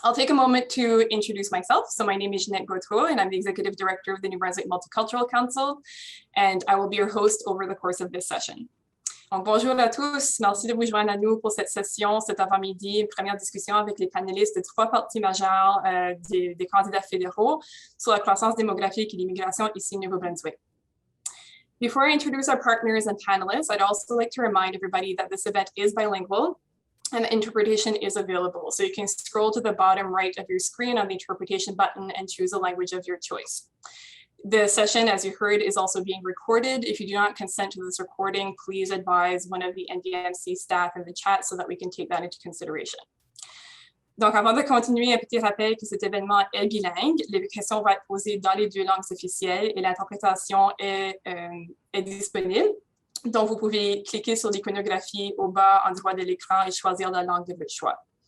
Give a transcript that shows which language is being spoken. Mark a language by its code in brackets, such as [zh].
[en] I'll take a moment to introduce myself. So my name is Jeanette Gautreau, and I'm the Executive Director of the New Brunswick Multicultural Council, and I will be your host over the course of this session. [fr] Donc, bonjour à tous, merci de vous joindre à nous pour cette session, cet avant-midi, une première discussion avec les panélistes de trois partis majeurs des candidats fédéraux sur la croissance démographique et l'immigration ici au Nouveau-Brunswick. [en] Before I introduce our partners and panelists, I'd also like to remind everybody that this event is bilingual and the interpretation is available. So you can scroll to the bottom right of your screen on the interpretation button and choose a language of your choice. The session, as you heard, is also being recorded. If you do not consent to this recording, please advise one of the NBMC staff in the chat so that we can take that into consideration. [fr] Donc, avant de continuer, un petit rappel que cet événement est bilingue. Les questions vont être posées dans les deux langues officielles et l'interprétation est disponible. Donc, vous pouvez cliquer sur l'iconographie au bas en droit de l'écran et choisir la langue de votre choix.